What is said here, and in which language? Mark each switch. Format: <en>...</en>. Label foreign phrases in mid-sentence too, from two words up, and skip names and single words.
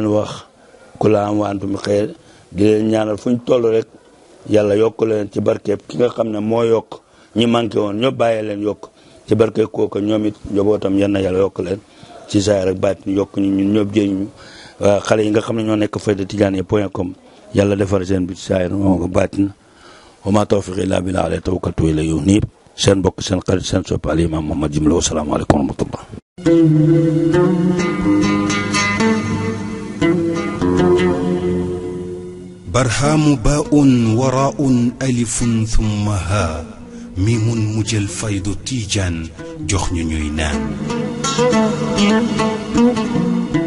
<wo>wax ku la am waantum xëy di leen ñaanal fu ñu toll rek yàlla yokk leen ci barkeeb ki nga xam ne moo yokk ñi manqué woon ñëpp bàyyee leen yokk ci barkeeb kooku ñoom it njabootam yenn yàlla yokk leen ci saa rek baat yokk ñu ñun ñëpp jëriñu xale yi nga xam ne ñoo nekk fayda tidiane.com yàlla defar seen bi ci saa yi moo ko baat na</wo> <ar>وما توفيقي إلا بالله عليه توكلت وإليه أنيب</ar> <wo>seen bokk seen xarit seen soppi al imam Mohamad Jimlo</wo> <ar>والسلام عليكم ورحمة الله برهام باء وراء ألف ثم ها ميم مجل فيض تيجان جخن نينان</ar>